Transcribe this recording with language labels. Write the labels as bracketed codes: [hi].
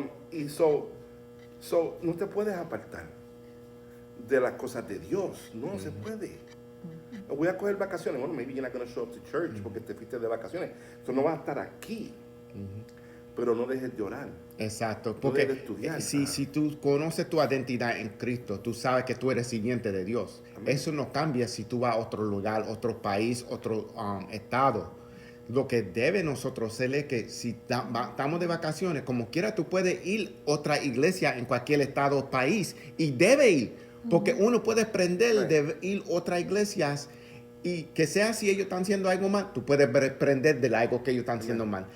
[es] Y no te puedes apartar de las cosas de Dios. No se puede. Voy a coger vacaciones. Bueno, [en] maybe you're not going to show up to church [es] porque te fuiste de vacaciones. Entonces no vas a estar aquí. Pero no dejes de orar. Exacto. No Porque dejes de estudiar. si tú conoces tu identidad en Cristo, tú sabes que tú eres siguiente de Dios. Amén. Eso no cambia si tú vas a otro lugar, otro país, otro estado. Lo que debe nosotros hacer es que si estamos de vacaciones, como quiera tú puedes ir a otra iglesia en cualquier estado o país y debe ir, porque uno puede aprender de ir a otras iglesias y que sea si ellos están haciendo algo mal, tú puedes aprender de algo que ellos están haciendo mal.